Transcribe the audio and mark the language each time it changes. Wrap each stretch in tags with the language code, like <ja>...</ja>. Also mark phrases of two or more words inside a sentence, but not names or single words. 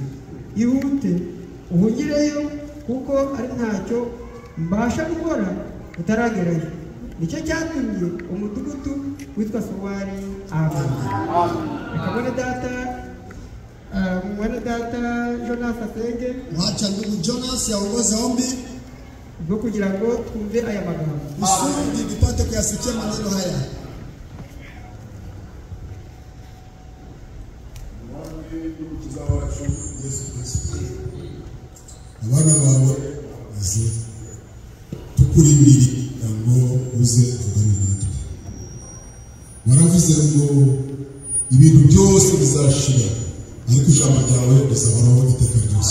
<rw>Ihute uhungireyo kuko ari ntacyo mbasha gukora utaragerayo. Nicyo cyatumye umudugudu witwa Sowari Amen. Reka mwene data Jonas asenge.</rw> <sw>Wacha ndugu Jonas yaongoze ombi</sw> <rw>bwo kugira ngo twumve aya magambo.</rw> <sw>Kusudi tupate kuyasikia maneno haya.</sw> <rw>Abana bawe aze tukuri imbere ngo uze kuvugana natwe. Waravuze ngo ibintu byose bizashira ariko ijambo ryawe rizahoraho iteka ryose.</rw>